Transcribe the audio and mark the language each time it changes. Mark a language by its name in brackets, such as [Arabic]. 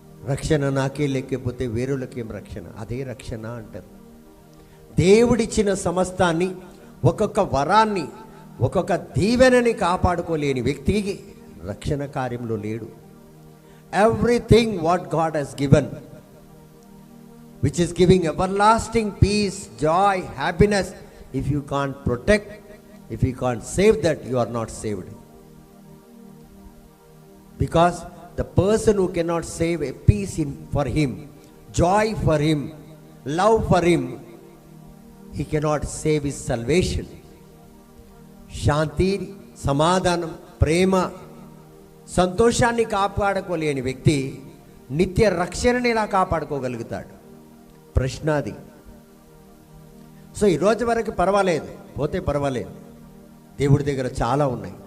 [Telugu] రక్షణ నాకే లేకపోతే వేరొల్లకేం రక్షణ? అదే రక్షణ అంటారు. దేవుడిచ్చిన సమస్తాన్ని, ఒక్కొక్క వరాన్ని, ఒక్కొక్క దీవెనని కాపాడుకోలేని వ్యక్తికి రక్షణ కార్యంలో లేడు. [English] Everything what God has given, which is giving everlasting peace, joy, happiness, if you can't protect, if you can't save that, you are not saved. Because the person who cannot save a peace for him, joy for him, love for him, he cannot save his salvation. [Telugu] శాంతి, సమాధానం, ప్రేమ, సంతోషాన్ని కాపాడుకోలేని వ్యక్తి నిత్య రక్షణని ఎలా కాపాడుకోగలుగుతాడు? ప్రశ్నాది. So ఈరోజు వరకు పర్వాలేదు, పోతే పర్వాలేదు, దేవుడి దగ్గర చాలా ఉన్నాయి.